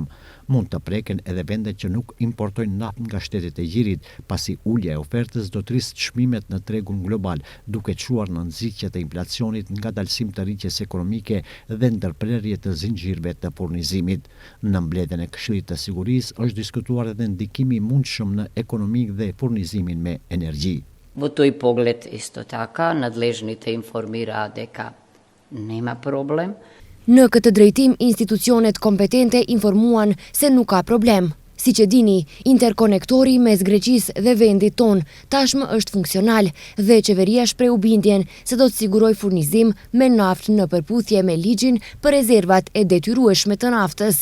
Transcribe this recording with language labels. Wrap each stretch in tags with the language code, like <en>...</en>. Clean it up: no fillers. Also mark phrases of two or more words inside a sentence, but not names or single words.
<sq>Mund të preken edhe vendet që nuk importojnë naftë nga shtetet e Lirit, pasi ulja e ofertës do të rrisë çmimet në tregun global, duke çuar në nxitje të inflacionit, ngadalësim të rritjes ekonomike dhe ndërprerje të zinxhirëve të furnizimit. Në mbledhjen e Këshillit të Sigurisë është diskutuar edhe ndikimi i mundshëm në ekonomi dhe furnizimin me energji.</sq> <mk>Во тој поглед исто така надлежните информира дека нема проблем.</mk> <sq>Në këtë drejtim, institucionet kompetente informuan se nuk ka problem. Siç e dini, interkonektori mes Greqisë dhe vendit ton tashmë është funksional dhe qeveria shpreu bindjen se do të siguroj furnizim me naftë në përputhje me ligjin për rezervat e detyrueshme të naftës.</sq>